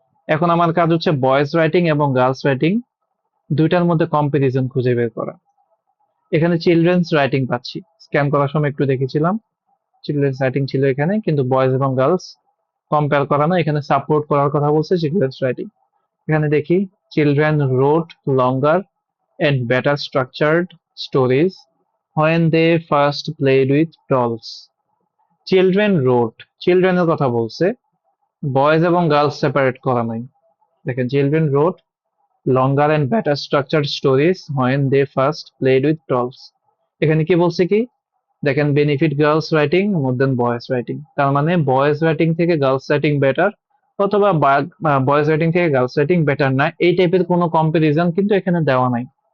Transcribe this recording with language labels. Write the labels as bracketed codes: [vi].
[bn] এখন আমার কাজ হচ্ছে বয়েজ রাইটিং এবং গার্লস রাইটিং দুইটার মধ্যে কম্পারিজন খুঁজে বের করা। এখানে চিলড্রেন্স রাইটিং পাচ্ছি, স্ক্যান করার সময় একটু দেখেছিলাম চিলড্রেন্স রাইটিং ছিল এখানে, কিন্তু বয়েজ এবং গার্লস কম্পেয়ার করা না, এখানে সাপোর্ট করার কথা বলছে চিলড্রেন্স রাইটিং। এখানে দেখি [en] Children wrote longer and better structured stories when they first played with dolls. Children wrote, [bn] চিলড্রেনের কথা বলছে, বয়েজ এবং গার্লস সেপারেট করা নাই। [en] দেখেন children wrote longer and better structured stories when they first played with dolls। [bn] এখানে কি বলছে কি দেখেন [en] benefit girls writing more than boys writing, [bn] তার মানে বয়েজ রাইটিং থেকে গার্লস রাইটিং বেটার অথবা বয়েজ রাইটিং থেকে গার্লস রাইটিং বেটার না, এই টাইপের কোনো কম্পারিজন কিন্তু এখানে দেওয়া নাই।